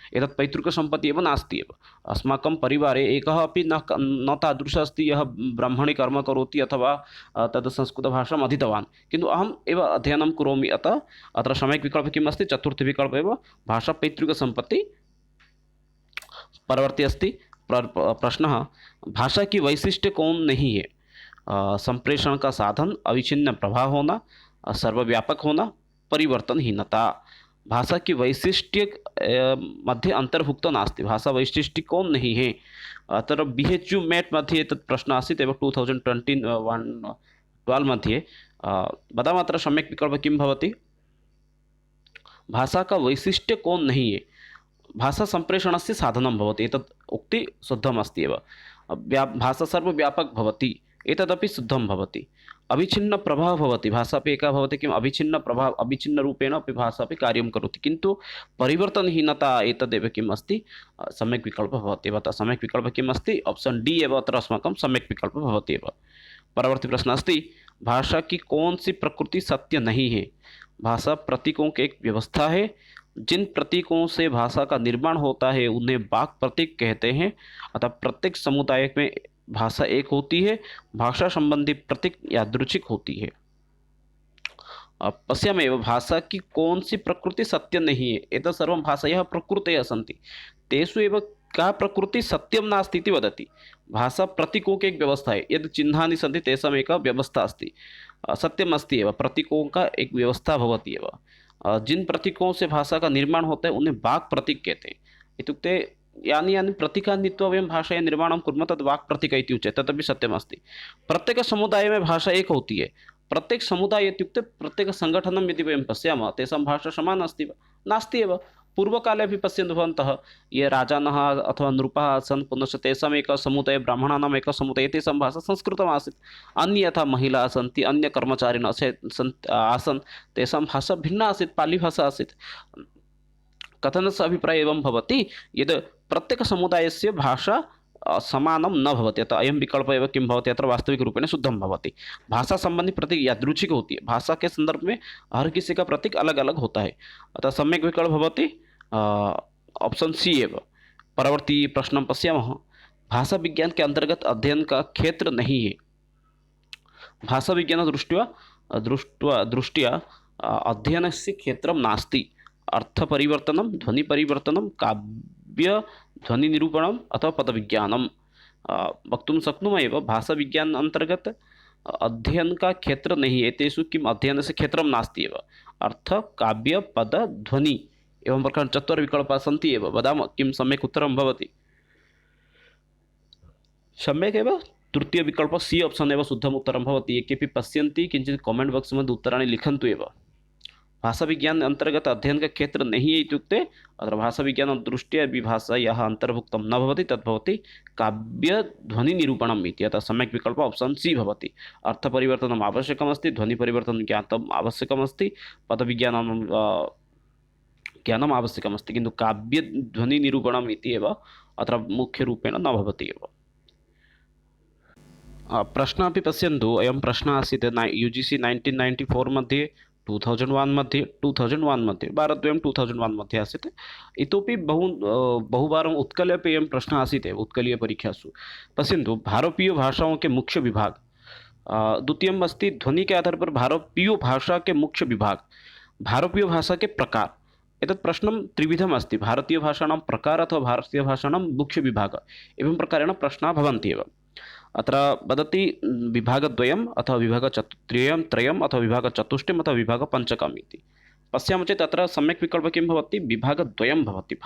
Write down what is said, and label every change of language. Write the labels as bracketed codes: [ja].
[sa] एतत् पैतृकसम्पत्तिः एव नास्ति एव। अस्माकं परिवारे एकः अपि न तादृशः अस्ति यः ब्रह्मणि कर्म करोति अथवा तद् संस्कृतभाषाम् अधीतवान्। किन्तु अहम् एव अध्ययनं करोमि। अतः अत्र सम्यक् विकल्पः किम् अस्ति चतुर्थविकल्पः एव भाषा पैतृकसम्पत्तिः। परवर्ती अस्ति प्रश्नः [hi] भाषा की वैशिष्ट्य कौन नहीं है? संप्रेषण का साधन, अविच्छिन्न प्रभाव होना, सर्वव्यापक होना, परिवर्तनहीनता। [sa] भाषा की वैशिष्ट्य मध्ये अंतर्भुक्त नास्ति। [hi] भाषा वैशिष्ट्य कौन नहीं है? [sa] अत्र BHU मेट मध्ये तत् प्रश्नः आसीत् एव 2012 मध्ये। वदामः अत्र सम्यक् विकल्पः किं भवति? [hi] भाषा का वैशिष्ट्य कौन नहीं है? [sa] भाषा संप्रेषणस्य साधनं भवति। एतत् उक्ति शुद्धम् अस्ति एव। भाषा सर्वव्यापक भवति एतदपि शुद्धं भवति। अविच्छिन्न प्रभावः भवति। भाषा अपि एका भवति किम् अविच्छिन्न प्रभाव अविच्छिन्नरूपेण अपि भाषा अपि कार्यं करोति। किन्तु परिवर्तनहीनता एतदेव किम् अस्ति सम्यक् विकल्पः भवति एव। अतः सम्यक् विकल्पः किम् अस्ति ऑप्शन डी एव अत्र अस्माकं सम्यक् विकल्पः भवति एव। [hi] परवर्ती प्रश्न अस्ति भाषा की कौन सी प्रकृति सत्य नहीं है? भाषा प्रतीकों की एक व्यवस्था है। जिन प्रतीकों से भाषा का निर्माण होता है उन्हें वाक् प्रतीक कहते हैं। अतः प्रत्येक समुदाय में भाषा एक होती है। भाषा संबंधी प्रतीक यादृच्छिक होती है। [sa] पश्यामेव [hi] भाषा की कौन सी प्रकृति सत्य नहीं है? [sa] एतत् सर्वं भाषायाः प्रकृतयः सन्ति। तेषु एव का प्रकृति सत्यं नास्ति इति वदति। [hi] भाषा प्रतीकों की एक व्यवस्था है। [sa] यद् चिह्नानि सन्ति तेषाम् एका व्यवस्था अस्ति। सत्यम् अस्ति एव। [hi] प्रतीकों का एक व्यवस्था [sa] भवति एव। [hi] जिन प्रतीकों से भाषा का निर्माण होता है उन्हें वाक् प्रतीक कहते हैं। [sa] इत्युक्ते यानि यानि प्रतीकानि नीत्वा वयं भाषायाः निर्माणं कुर्मः तद् वाक् प्रतीक इति उच्यते। तदपि सत्यमस्ति। [hi] प्रत्येक समुदाय में भाषा एक होती है। [sa] प्रत्येक समुदाय इत्युक्ते प्रत्येक सङ्घटनं यदि वयं पश्यामः तेषां भाषा समाना अस्ति वा? नास्ति एव। पूर्वकाले अपि पश्यन्तु भवन्तः ये राजानः अथवा नृपाः आसन् पुनश्च तेषाम् एकः समुदायः ब्राह्मणानाम् एकः समुदायः तेषां भाषा संस्कृतमासीत्। अन्ये यथा महिलाः सन्ति अन्य कर्मचारिणः आसन् तेषां भाषा भिन्ना आसीत्, पालीभाषा आसीत्। कथनस्य अभिप्रायः एवं भवति यद् प्रत्येकसमुदायस्य भाषा समानं न भवति। अतः अयं विकल्प एव किं भवति अत्र वास्तविकरूपेण शुद्धं भवति। [hi] भाषा संबंधी प्रतीक यादृच्छिक होती है। भाषा के संदर्भ में हर किसी का प्रतीक अलग अलग होता है। [sa] अतः सम्यक् विकल्प भवति ऑप्शन सी एव। परवर्ती प्रश्नं पश्यामः। [hi] भाषा विज्ञान के अंतर्गत अध्ययन का क्षेत्र नहीं है। [sa] भाषा विज्ञान दृष्ट्या अध्ययनस्य क्षेत्रं नास्ति। अर्थपरिवर्तनं, ध्वनिपरिवर्तनं, काव्यध्वनिनिरूपणम् अथवा पदविज्ञानं वक्तुं शक्नुमः एव। [hi] भाषाविज्ञान अंतर्गत अध्ययन का क्षेत्र नहीं है। [sa] तेषु किम् अध्ययनस्य क्षेत्रं नास्ति एव। अर्थ, काव्य, पद, ध्वनि एवं प्रकार चत्वारविकल्पाः सन्ति एव। वदामः किं सम्यक् उत्तरं भवति। सम्यक् एव तृतीय विकल्प सी ऑप्शन एव शुद्धम् उत्तरं भवति। ये केपि पश्यन्ति किञ्चित् कमेंट बॉक्स मध्ये उत्तराणि लिखन्तु एव। [hi] भाषा विज्ञान अंतर्गत अध्ययन का क्षेत्र नहीं है [sa] इत्युक्ते अत्र भाषा विज्ञान दृष्ट्या विभाषा यः अन्तर्भुक्तं न भवति तद् भवति काव्यध्वनिनिरूपणम् इति। अतः सम्यक् विकल्प ऑप्शन सी भवति। अर्थपरिवर्तनम् आवश्यकमस्ति, ध्वनिपरिवर्तनं ज्ञातम् आवश्यकमस्ति, पदविज्ञानं ज्ञानम् आवश्यकमस्ति, किन्तु काव्यध्वनिनिरूपणम् इति एव अत्र मुख्यरूपेण न भवति एव। प्रश्नः अपि पश्यन्तु। अयं प्रश्नः आसीत् UGC 1994 मध्ये, 2001 मध्ये, 2001 मध्ये, भारद्वयं 2001 मध्ये आसीत्। इतोपि बहुवारम् उत्कले अपि अयं प्रश्नः आसीत् एव उत्कलीयपरीक्षासु। [hi] पश्यन्तु, भारतीय भाषाओं के मुख्य विभाग। [sa] द्वितीयम् अस्ति [hi] ध्वनि के आधार पर भारतीय भाषा के मुख्य विभाग, भारतीय भाषा के प्रकार। [sa] एतत् प्रश्नं त्रिविधम् अस्ति। भारतीय भाषाणां प्रकार अथवा भारतीय भाषाणां मुख्य विभाग एवं प्रकारेण प्रश्नाः भवन्ति एव। अत्र वदति विभागद्वयम् अथवा विभागत्रयम् अथवा विभागचतुष्टयम् अथवा विभागपञ्चकम् इति। पश्यामः चेत् अत्र सम्यक् विकल्पः किं भवति, विभागद्वयं भवति।